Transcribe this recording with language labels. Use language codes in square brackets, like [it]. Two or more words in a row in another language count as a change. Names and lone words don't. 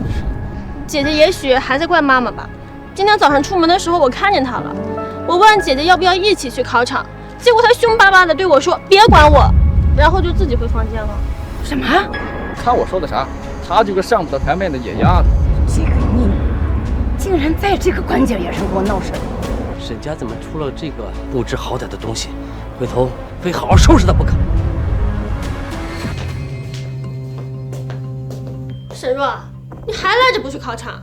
[zh] 姐姐也許還在怪媽媽吧。今天早上出門的時候，我看見她了。我問姐姐要不要一起去考場，結果她兇巴巴的對我說別管我，然後就自己回房間了。什麼？看我說的啥？他就個上不得台面的野丫頭。這個妮妮竟然在這個關鍵點上給我鬧事。沈家怎麼出了這個不知好歹的東西？回頭非好好收拾他不可。沈若，你還賴着不去考場？